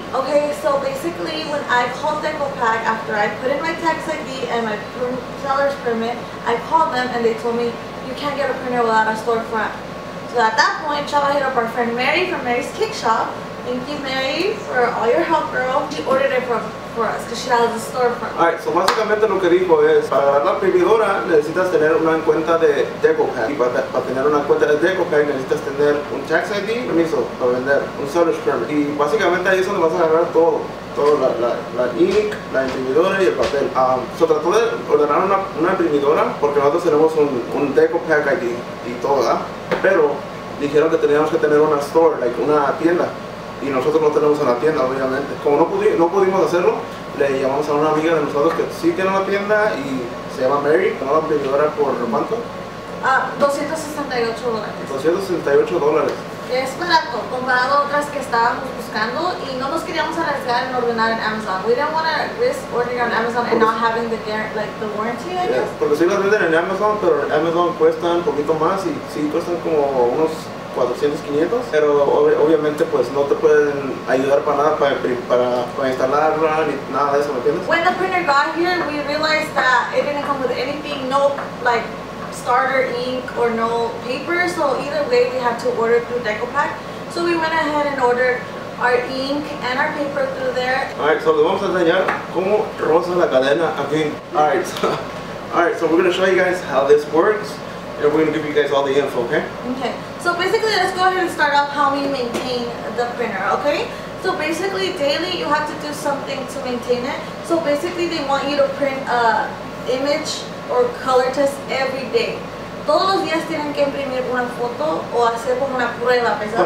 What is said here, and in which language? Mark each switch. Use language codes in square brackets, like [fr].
[en] Okay, so basically, when I called DecoPack after I put in my tax ID and my seller's permit, I called them and they told me you can't get a printer without a storefront. So at that point, Chava hit up our friend Mary from Mary's Cake Shop. Thank you, Mary, for all your help, girl. She ordered it for us because she has a storefront. [es] Alright, so básicamente lo que dijo es, para agarrar la imprimidora necesitas tener una cuenta de DecoPack. Y para tener una cuenta de DecoPack necesitas tener un tax ID, permiso para vender, un seller's permit. Y básicamente ahí es donde vas a agarrar todo la ink, la imprimidora y el papel. So trató de ordenar una imprimidora porque nosotros tenemos un DecoPack ID y todo, ¿verdad? Pero dijeron que teníamos que tener una store, una tienda. Y nosotros no tenemos una tienda, obviamente. Como no pudimos hacerlo, le llamamos a una amiga de nosotros que sí tiene una tienda y se llama Mary, con una imprimidora por ¿cuánto? $268. $268. Es barato comparado a otras que estábamos buscando y no nos queríamos arriesgar en ordenar en Amazon. [en] We didn't want to risk ordering on Amazon and not having the warranty, I guess. [es] Porque sí las venden en Amazon, pero en Amazon cuestan un poquito más y sí cuestan como unos 400, 500, pero obviamente pues no te pueden ayudar para nada para instalarla ni nada de eso, ¿me entiendes? [en] When the printer got here, we realized that it didn't come with anything, no starter ink or no paper, so either way we had to order through DecoPack. So we went ahead and ordered our ink and our paper through there. [es] Alright, so les vamos a enseñar cómo roza la cadena aquí. [en] Alright, so we're going to show you guys how this works. And we're going to give you guys all the info, okay? Okay, so basically let's go ahead and start off how we maintain the printer, okay? So basically daily you have to do something to maintain it. So basically they want you to print a image or color test every day. [es] Todos los días tienen que imprimir una foto o hacer como una prueba, ¿verdad?